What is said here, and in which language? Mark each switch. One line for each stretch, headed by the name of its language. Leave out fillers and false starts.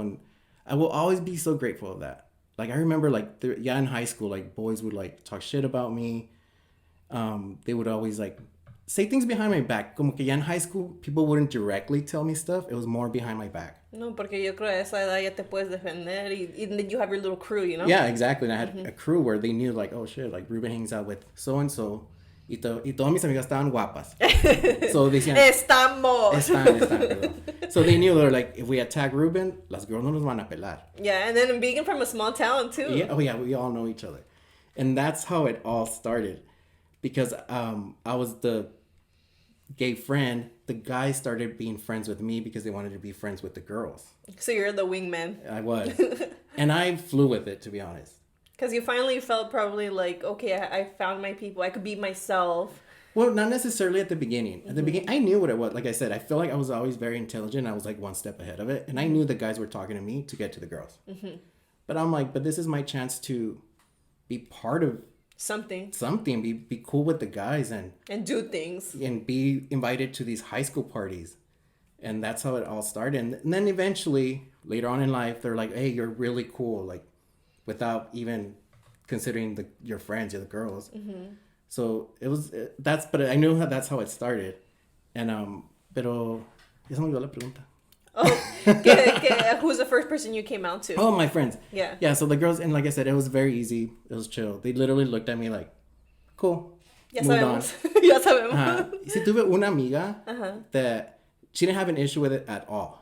English: And I will always be so grateful of that. Like, I remember, like, in high school, like, boys would, like, talk shit about me. They would always, like, say things behind my back.
Spanish: Como que ya
English: in high school, people wouldn't directly tell me stuff. It was more behind my back.
Spanish: No, porque yo creo a esa edad ya te puedes defender.
English: And then you have your little crew, you know? Yeah, exactly. And I had a crew where they knew, like, oh, shit, like, Ruben hangs out with so-and-so.
Spanish: Y todas mis amigas estaban guapas.
English: So they
Spanish: decían... Están, perdón.
English: So they knew, they were like, if we attack Ruben,
Spanish: las girls no nos van a pelar.
English: Yeah, and then being from a small town, too. Yeah, oh, yeah, we all know each other. And that's how it all started. Because I was the gay friend. The guys started being friends with me because they wanted to be friends with the girls. So you're the wingman. I was. And I flew with it, to be honest. Because you finally felt probably like, okay, I found my people. I could be myself. Well, not necessarily at the beginning. At the beginning, I knew what it was. Like I said, I feel like I was always very intelligent. I was like one step ahead of it. And I knew the guys were talking to me to get to the girls. But I'm like, but this is my chance to be part of something, be cool with the guys and do things and be invited to these high school parties. And that's how it all started. And then eventually later on in life, they're like, hey, you're really cool, like, without even considering your friends or the girls. So it was but I knew that's how it started.
Spanish: And pero ya se me olvidó la pregunta.
English: Oh, who's the first person you came out to? Oh, my friends. Yeah. So the girls, and like I said, it was very easy. It was chill. They literally looked at me like, cool.
Spanish: Ya sabemos. Ya sabemos. Si tuve una amiga
English: that she didn't have an issue with it at all.